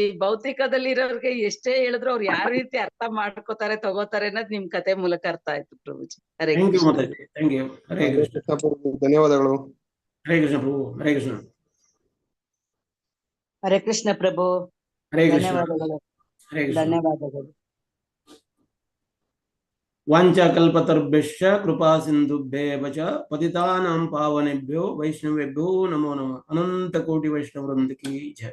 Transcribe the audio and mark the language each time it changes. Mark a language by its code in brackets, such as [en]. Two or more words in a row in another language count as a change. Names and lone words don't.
[kn] ಭೌತಿಕದಲ್ಲಿ ಇರೋರಿಗೆ ಎಷ್ಟೇ ಹೇಳಿದ್ರು ಅವ್ರು ಯಾವ ರೀತಿ ಅರ್ಥ ಮಾಡ್ಕೋತಾರೆ, ತಗೋತಾರೆ ಅನ್ನೋದು ನಿಮ್ ಕತೆ ಮೂಲಕ ಅರ್ಥ ಆಯ್ತು ಪ್ರಭುಜಿ. ಹರೇ ಕೃಷ್ಣ. [en] thank you. [kn] ಹರೇ ಕೃಷ್ಣ. ಧನ್ಯವಾದಗಳು. ಹರೇ ಕೃಷ್ಣ ಪ್ರಭು. ಹರೇ ಕೃಷ್ಣ. ಹರೇ ಕೃಷ್ಣ ಪ್ರಭು. ಹರೇ ಕೃಷ್ಣ. ಧನ್ಯವಾದಗಳು. ಹರೇ ಕೃಷ್ಣ. ಧನ್ಯವಾದಗಳು. [sa] वाञ्छाकल्पतरुभ्यश्च कृपा सिन्धुभ्येव च पतितानां पावनेभ्यो वैष्णवेभ्यो नमो नमः. [hi] अनंत कोटि वैष्णवृंद की जय.